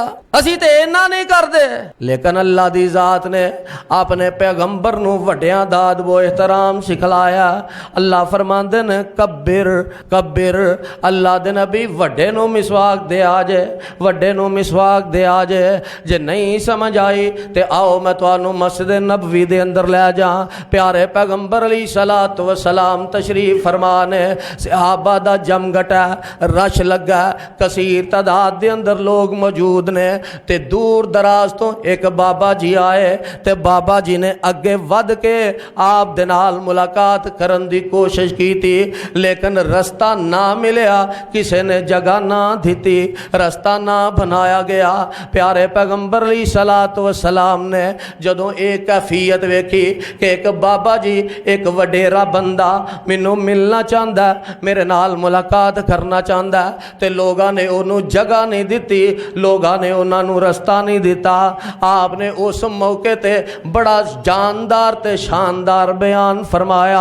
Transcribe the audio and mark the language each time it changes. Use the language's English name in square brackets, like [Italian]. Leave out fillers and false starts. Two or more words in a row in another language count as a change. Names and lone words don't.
[Punjabi] اسی تے انا نہیں کرتے، لیکن اللہ دی ذات نے اپنے پیغمبر نوں وڈیاں دا ادبو احترام سکھلایا. اللہ فرماندے نے [Arabic] كبّر كبّر, [Punjabi] اللہ دے نبی وڈے نوں مسواک دے آ جائے، وڈے نوں مسواک دے آ جائے, वड्डे नू मिसवाक दे आ जाए। جے نہیں سمجھ آئی تے آؤ میں تہانوں مسجد نبوی دے اندر لے جا. پیارے پیغمبر [Arabic] عليه الصلاة والسلام [Punjabi] تشریف فرمانے، صحابہ دا جمگھٹا رش لگا، کثیر تعداد دے اندر لوگ موجود نے تے دور دراز توں ایک بابا جی آئے تے بابا جی نے اگے ودھ کے آپ دے نال ملاقات کرن دی کوشش کی تھی، لیکن رستہ نہ ملیا، کسی نے جگہ نہ دی، رستہ نہ بنایا گیا. پیارے پیغمبر [Arabic] عليه الصلاة والسلام [Punjabi] نے جدوں ایک کیفیت ویکھی کہ ایک بابا جی ایک وڈیرا بندہ مینوں ملنا چاہتا، میرے نال ملاقات کرنا چاہتا، تے لوگوں نے انہوں نے جگہ نہیں دی، لوگوں نے انہوں نے رستہ نہیں دتا. آپ نے اس موقعے تے بڑا جاندار تے شاندار بیان فرمایا.